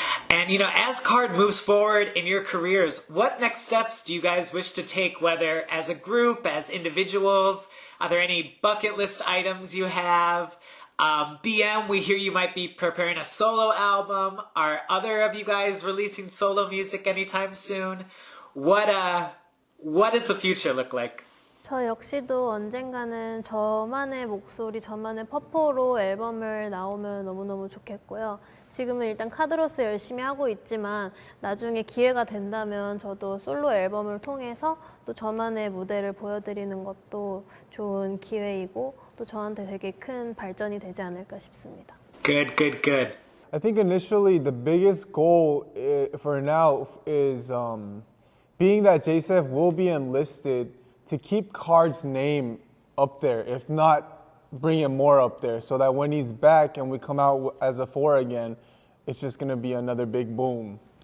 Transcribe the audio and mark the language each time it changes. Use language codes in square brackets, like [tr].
[en] And, as KARD moves forward in your careers, what next steps do you guys wish to take, whether as a group, as individuals? Are there any bucket list items you have? BM, we hear you might be preparing a solo album. Are other of you guys releasing solo music anytime soon? What does the future look like? [ko] 저 역시도 언젠가는 저만의 목소리, 저만의 퍼포로 앨범을 나오면 너무너무 좋겠고요. 지금은 일단 카드로서 열심히 하고 있지만 나중에 기회가 된다면 저도 솔로 앨범을 통해서 또 저만의 무대를 보여드리는 것도 좋은 기회이고 또 저한테 되게 큰 발전이 되지 않을까 싶습니다. [en] Good, good, good. I think initially the biggest goal for now is being that Jseph will be enlisted to keep KARD's name up there, if not bring it more up there, so that when he's back and we come out as a 4 again, it's just going to be another big boom.